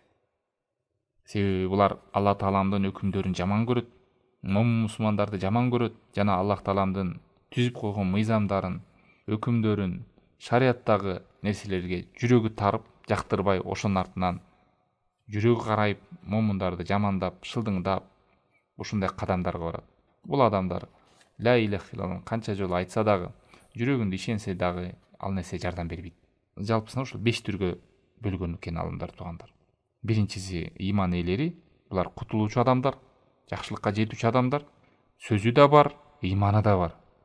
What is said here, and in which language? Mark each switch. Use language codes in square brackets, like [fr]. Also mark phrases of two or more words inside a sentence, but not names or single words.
[ky] Себеби булар Аллах Тааламдын өкүмдөрүн жаман көрөт, мусулмандарды жаман көрөт, жана Аллах Тааламдын түзүп койгон мыйзамдарын, өкүмдөрүн, шариаттагы нерселерге жүрөгү тарып, жактырбай, ошонун артынан жүрөгү карайып, момундарды жамандап, шылдыңдап, ушундай кадамдарга барат. Бул адамдар [ar] لا إله إلا الله [ky] канча жолу айтса дагы, жүрөгүндө ишенсе дагы, ал нерсе жардам бербейт. Жалпысынан ушул 5 түргө бөлгөн экен алымдар туугандар. Биринчиси иман ээлери, булар кутулуучу адамдар, жакшылыкка жетүүчү адамдар, сөзү да бар, иманы да бар.